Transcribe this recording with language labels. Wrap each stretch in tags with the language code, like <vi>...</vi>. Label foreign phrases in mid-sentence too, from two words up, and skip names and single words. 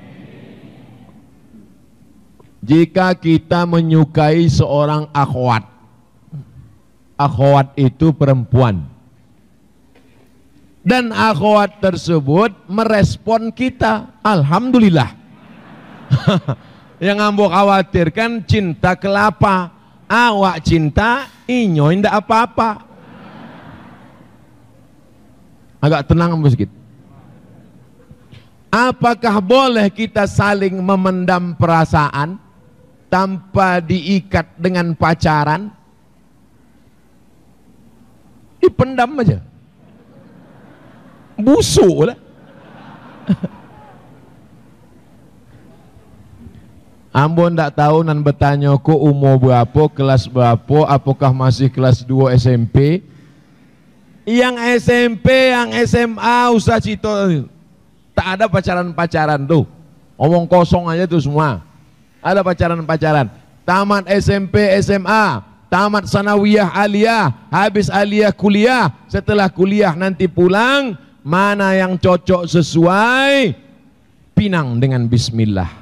<id>Jika kita menyukai seorang akhwat, akhwat itu perempuan, dan akhwat tersebut merespon kita, alhamdulillah.</id> <min>Yang ambo khawatirkan cinta kelapa, awak cinta inyo ndak apa-apa.</min> <id>Agak tenang sedikit. Apakah boleh kita saling memendam perasaan tanpa diikat dengan pacaran? Dipendam aja. Busuk lah.</id> <min>Ambo ndak tahu nan bertanya ko</min> <id>umur berapa, kelas berapa, apakah masih kelas 2 SMP? Yang SMP, yang SMA</id> <min>usah cito,</min> <id>tak ada pacaran-pacaran tuh, omong kosong aja tuh semua. Ada pacaran-pacaran. Tamat SMP, SMA, tamat sanawiyah aliyah, habis aliyah kuliah, setelah kuliah nanti pulang, mana yang cocok sesuai, pinang dengan bismillah.</id>